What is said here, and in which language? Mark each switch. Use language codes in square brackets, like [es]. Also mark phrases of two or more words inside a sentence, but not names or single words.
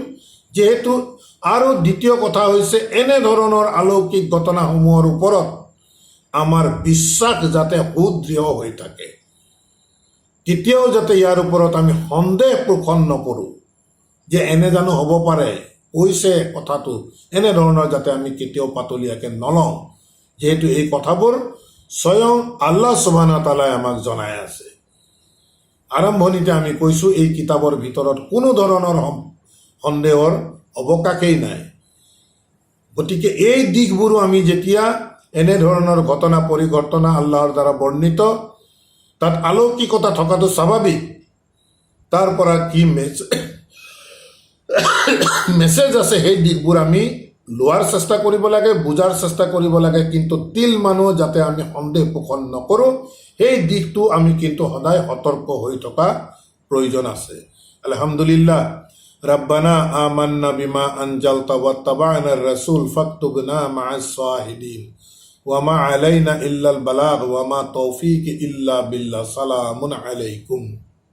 [as] যিহেতু আৰু দ্বিতীয় কথা হৈছে এনেধৰণৰ অলৌকিক ঘটনাসমূহৰ ওপৰত আমাৰ বিশ্বাস যাতে সুদৃঢ় হৈ থাকে, তেতিয়াও যাতে ইয়াৰ ওপৰত আমি সন্দেহ পোষণ নকৰোঁ যে এনে জানো হ'ব পাৰে, কৈছে কথাটো, এনেধৰণৰ যাতে আমি কেতিয়াও পাতলীয়াকৈ নলওঁ, যিহেতু এই কথাবোৰ স্বয়ং আল্লাহ [ar] سبحانه وتعالى [as] আমাক জনাই আছে। আৰম্ভণিতে আমি কৈছোঁ এই কিতাপৰ ভিতৰত কোনো ধৰণৰ সন্দেহৰ অৱকাশেই নাই। গতিকে এই দিশবোৰো আমি যেতিয়া এনেধৰণৰ ঘটনা পৰিঘটনা আল্লাহৰ দ্বাৰা বৰ্ণিত, তাত অলৌকিকতা থকাটো স্বাভাৱিক, তাৰ পৰা কি মেছেজ আছে সেই দিশবোৰ আমি লোৱাৰ চেষ্টা কৰিব লাগে, বুজাৰ চেষ্টা কৰিব লাগে। কিন্তু তিল মানুহ যাতে আমি সন্দেহ পোষণ নকৰোঁ, সেই দিশটো আমি কিন্তু সদায় সতৰ্ক হৈ থকা প্ৰয়োজন আছে। [ar] الحمد لله ربنا آمنا بما أنزلت واتبعنا الرسول فاكتبنا مع الشاهدين وما علينا إلا البلاغ وما توفيق إلا بالله. سلام عليكم.